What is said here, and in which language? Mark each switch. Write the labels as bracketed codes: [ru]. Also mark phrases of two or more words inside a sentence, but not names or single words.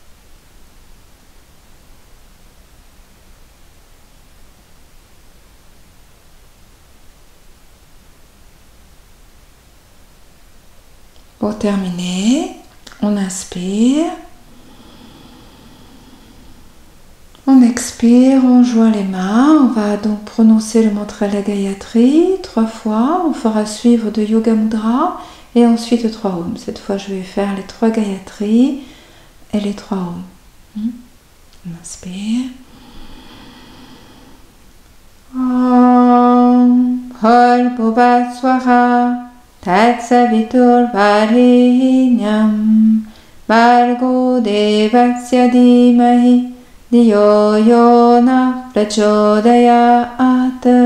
[fr] Pour terminer, on inspire, on expire, on joint les mains, on va donc prononcer le mantra de la Gayatri 3 fois, on fera suivre de Yoga Mudra et ensuite 3 Om. Cette fois je vais faire les 3 Gayatri et les 3 Om. On inspire. [sa] Om Bhurbhuvaः Swaha Tatsavitur Varenyam Bhargo Devasya Dhimahi Dhiyo Yona Prachodayat.